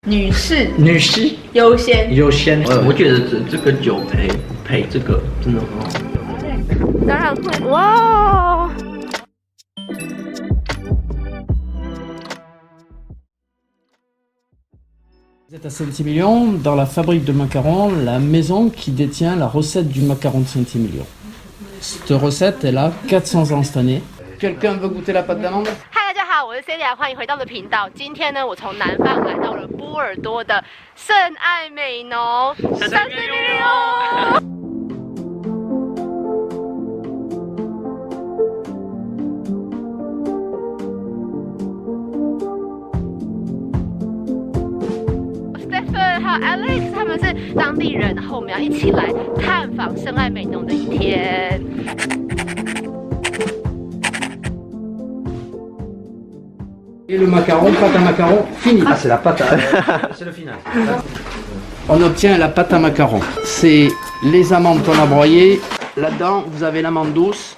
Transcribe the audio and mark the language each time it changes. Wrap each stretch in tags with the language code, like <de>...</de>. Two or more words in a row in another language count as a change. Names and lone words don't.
<zh>女士女士优先。优先。我觉得这个酒配这个真的很好。当然会哇。</zh> <fr>Vous êtes à Saint-Émilion, dans la fabrique de macarons, la maison qui détient la recette du macaron de Saint-Émilion. Cette recette, elle a 400 ans cette année. Quelqu'un veut goûter la pâte d'amande?</fr> <zh>嗨，大家好，我是 Celia， 欢迎回到我的频道。今天呢，我从南方来到了波尔多的圣爱美浓 ，Saint-Émilion。Stephen 还有 Alex 他们是当地人，然后我们要一起来探访圣爱美浓的一天。</zh> <fr>Et le macaron, pâte à macaron, fini. Ah, c'est la pâte, c'est le final. On obtient la pâte à macaron. C'est les amandes qu'on a broyées. Là-dedans, vous avez l'amande douce.</fr>